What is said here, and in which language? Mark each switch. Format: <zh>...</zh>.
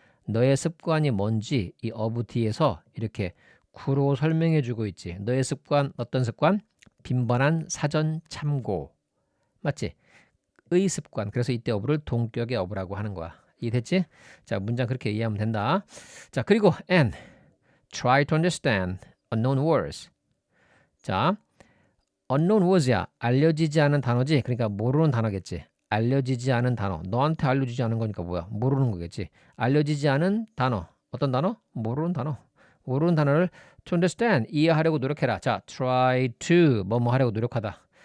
<ko>너의 습관이 뭔지 이 어부 뒤에서 이렇게 구로 설명해 주고 있지. 너의 습관 어떤 습관? 빈번한 사전 참고. 맞지? 의 습관. 그래서 이때 어부를 동격의 어부라고 하는 거야. 이해됐지? 자, 문장 그렇게 이해하면 된다. 자, 그리고</ko> <en>and try to understand unknown words.</en> <ko>자, unknown words야. 알려지지 않은 단어지. 그러니까 모르는 단어겠지. 알려지지 않은 단어. 너한테 알려지지 않은 거니까 뭐야? 모르는 거겠지. 알려지지 않은 단어. 어떤 단어? 모르는 단어. 모르는 단어를 to understand. 이해하려고 노력해라. 자, try to 뭐뭐 하려고 노력하다.</ko>